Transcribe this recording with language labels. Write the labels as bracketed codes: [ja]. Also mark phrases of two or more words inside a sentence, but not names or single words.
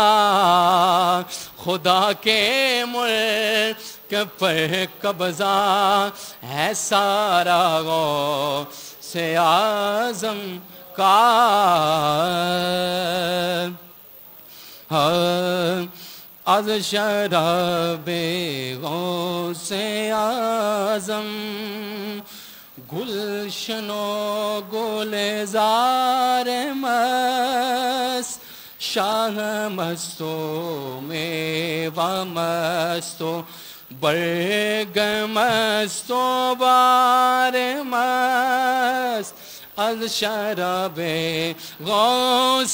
[ur] خدا کے ملک پر قبضہ ہے سارا گو سے اعظم کا، [fa] از شراب غوث اعظم گلشن و گلزار مست، شاہ مست و میوہ مست و برگ مست و بار مست، از شراب غوث